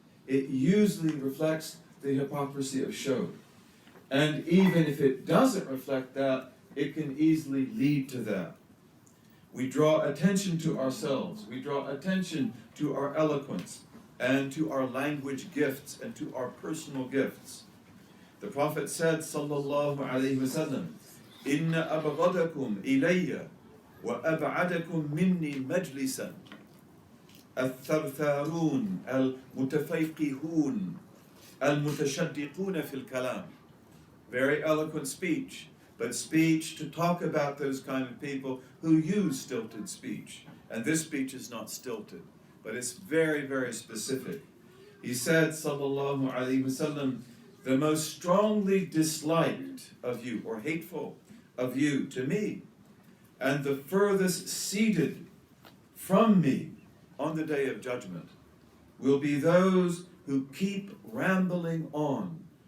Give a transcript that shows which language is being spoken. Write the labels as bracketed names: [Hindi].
[English] It usually reflects the hypocrisy of show. And even if it doesn't reflect that, it can easily lead to that. We draw attention to ourselves. We draw attention to our eloquence and to our language gifts and to our personal gifts. The Prophet said, [Arabic] sallallahu alayhi wa sallam, إِنَّ أَبْغَضَكُمْ إِلَيَّ وَأَبْعَدَكُمْ مِنِّي مَجْلِسًا الثرثارون المتفيقهون المتشدقون في الكلام. [English] Very eloquent speech, but speech to talk about those kind of people who use stilted speech. And this speech is not stilted, but it's very, very specific. He said, sallallahu alayhi wasallam, the most strongly disliked of you, or hateful of you to me, and the furthest seated from me on the day of judgment, will be those who keep rambling on.